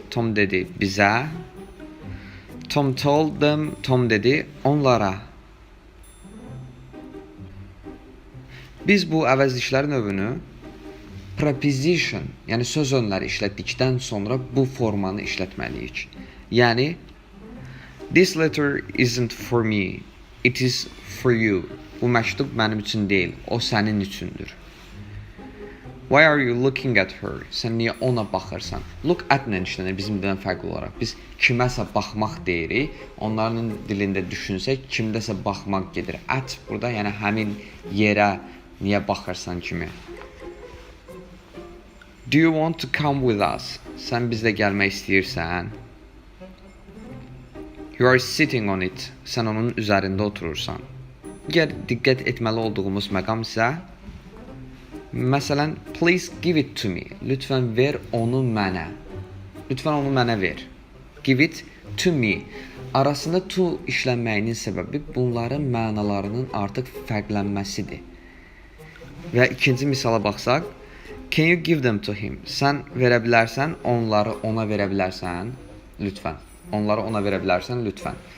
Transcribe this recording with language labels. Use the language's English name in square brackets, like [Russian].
[Azerbaijani] Tom dedi bizə. [English] Tom told them. [Azerbaijani] Tom dedi onlara. Biz bu əvəzliklər növünü preposition, yəni söz önləri işlətdikdən sonra bu formanı işlətməliyik. [English] Yəni, this letter isn't for me, it is for you. [Azerbaijani] Bu məktub mənim üçün deyil, o sənin üçündür. [English] Why are you looking at her? [Azerbaijani] Sən niyə ona baxırsan? Look at-lə işlənir bizim dildən fərqli olaraq. Biz kiməsə baxmaq deyirik. Onların dilində düşünsək, kimdəsə baxmaq gedir. At burada, yəni həmin yerə niyə baxırsan kimi. [English] Do you want to come with us? [Azerbaijani] Sən bizlə gəlmək istəyirsən? [English] You are sitting on it. [Azerbaijani] Sən onun üzərində oturursan. Digər diqqət etməli olduğumuz məqam isə məsələn, [English] please give it to me. [Azerbaijani] Lütfən ver onu mənə. Lütfən onu mənə ver. [English] Give it to me. [Azerbaijani] Arasında to işlənməyinin səbəbi bunların mənalarının artıq fərqlənməsidir. Və ikinci misala baxsaq, [English] can you give them to him? [Azerbaijani] Sən verə bilərsən, onları ona verə bilərsən, lütfən. Onları ona verə bilərsən, lütfən.